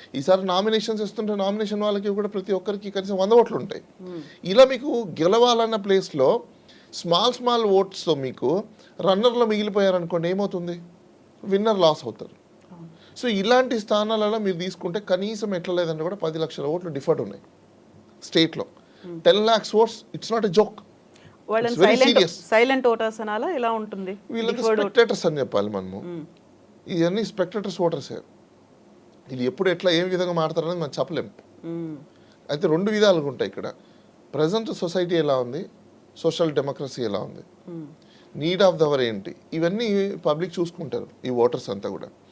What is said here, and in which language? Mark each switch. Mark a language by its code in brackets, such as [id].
[te] ఈసారి నామినేషన్స్ ఇస్తుంటే నామినేషన్ వాళ్ళకి కూడా ప్రతి ఒక్కరికి కనీసం 100 ఓట్లు ఉంటాయి. ఇలా మీకు గెలవాలన్న ప్లేస్లో స్మాల్ ఓట్స్తో మీకు రన్నర్లో మిగిలిపోయారనుకోండి, ఏమవుతుంది, విన్నర్ లాస్ అవుతారు. సో ఇలాంటి స్థానాలలో మీరు తీసుకుంటే కనీసం ఎట్లా లేదంటే కూడా 10 లక్షల ఓట్లు డిఫర్డ్ ఉన్నాయి స్టేట్లో. [en] 10 lakhs votes, it's not a joke. [te] వాళ్ళని [en] It's very serious. [te] Silent voters అనాలా ఎలా ఉంటుంది? వీళ్ళంతా స్పెక్టేటర్స్ అని చెప్పాలి మనము. ఇవన్నీ స్పెక్టేటర్స్ ఓటర్సే. ఇది ఎప్పుడు ఎట్లా ఏ విధంగా మాడతారనేది మనం చెప్పలేం. అయితే రెండు విధాలుగా ఉంటాయి ఇక్కడ. ప్రజెంట్ సొసైటీ ఎలా ఉంది, సోషల్ డెమోక్రసీ ఎలా ఉంది, [en] need of the hour [te] ఏంటి, ఇవన్నీ పబ్లిక్ చూసుకుంటారు, ఈ ఓటర్స్ అంతా కూడా.